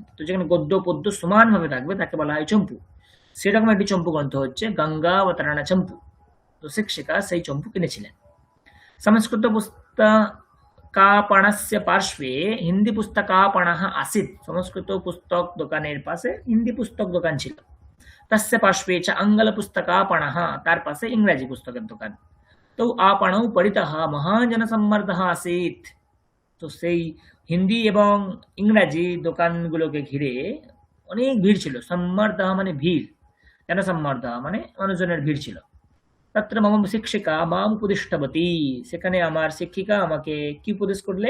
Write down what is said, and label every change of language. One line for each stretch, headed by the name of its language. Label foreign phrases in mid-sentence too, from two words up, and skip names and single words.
Bangla: তো যেখানে গদ্য পদ্য সমানভাবে থাকবে তাকে বলা হয় চম্পু। সেরকম একটি চম্পু গ্রন্থ হচ্ছে গঙ্গাবতরণ চম্পু। তো শিক্ষিকা সেই চম্পু কিনেছিলেন।
Sanskrit: সংস্কৃত পুস্তকাপणस्य পার্শ্বে হিন্দি পুস্তকাপণः आसीत्।
Bangla: সংস্কৃত পুস্তক দোকানের পাশে হিন্দি পুস্তক দোকান ছিল।
Sanskrit: तस्य पार्श्वे च आङ्ग्ल पुस्तकापणः,
Bangla: তার পাশে ইংরেজি পুস্তকের দোকান।
Sanskrit: তো आपणौ परितः महान् जनसम्मर्दः आसीत्।
Bangla: তো সেই হিন্দি এবং ইংরাজি দোকানগুলোকে ঘিরে অনেক ভিড় ছিল। সম্মর্দः মানে ভিড়, জনসম্মর্দः মানে মানুষজনের ভিড় ছিল।
Sanskrit: তত্র মম শিক্ষিকা মাম উপদিষ্টবতী,
Bangla: সেখানে আমার শিক্ষিকা আমাকে কি উপদেশ করলে?